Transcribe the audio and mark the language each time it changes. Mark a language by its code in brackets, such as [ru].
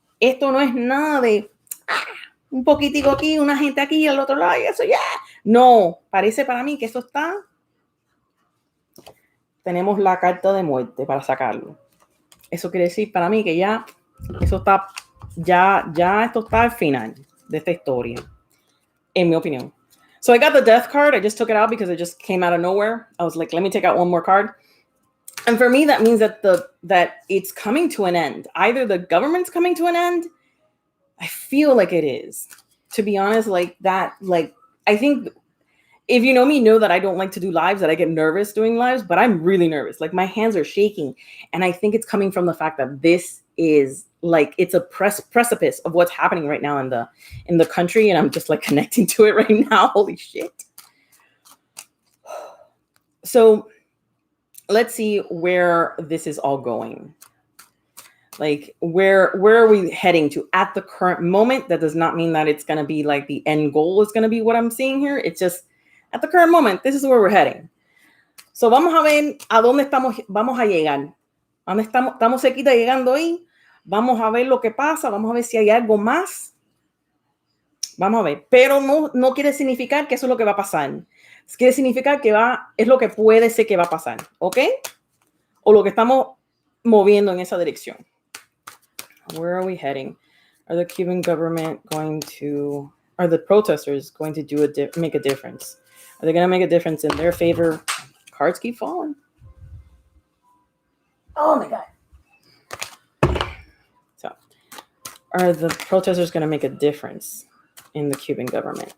[es] Esto no es nada de un poquitico aquí, una gente aquí y al otro lado y eso ya. No, parece para mí que eso está. Tenemos la carta de muerte para sacarlo. Eso quiere decir para mí que ya eso está, ya esto está al final de esta historia, en mi opinión. [en] So I got the death card. I just took it out because it just came out of nowhere. I was like, let me take out one more card. And for me, that means that it's coming to an end. Either the government's coming to an end. I feel like it is. To be honest, like that, like I think if you know me, know that I don't like to do lives, that I get nervous doing lives, but I'm really nervous. Like my hands are shaking. And I think it's coming from the fact that this is like, it's a precipice of what's happening right now in the country. And I'm just like connecting to it right now. Holy shit. So let's see where this is all going. Like where are we heading to at the current moment? That does not mean that it's going to be like the end goal is going to be what I'm seeing here. It's just at the current moment, this is where we're heading. [es] So vamos a ver a dónde vamos a llegar. ¿Dónde estamos cerquita llegando ahí? Vamos a ver lo que pasa, vamos a ver si hay algo más. Vamos a ver, pero no quiere significar que eso es lo que va a pasar. Quiere significar que es lo que puede ser que va a pasar, ¿ok? O lo que estamos moviendo en esa dirección. [en] Where are we heading? Are the Cuban government are the protesters going to make a difference? Are they going to make a difference in their favor? Cards keep falling. Oh my God. So, are the protesters going to make a difference in the Cuban government?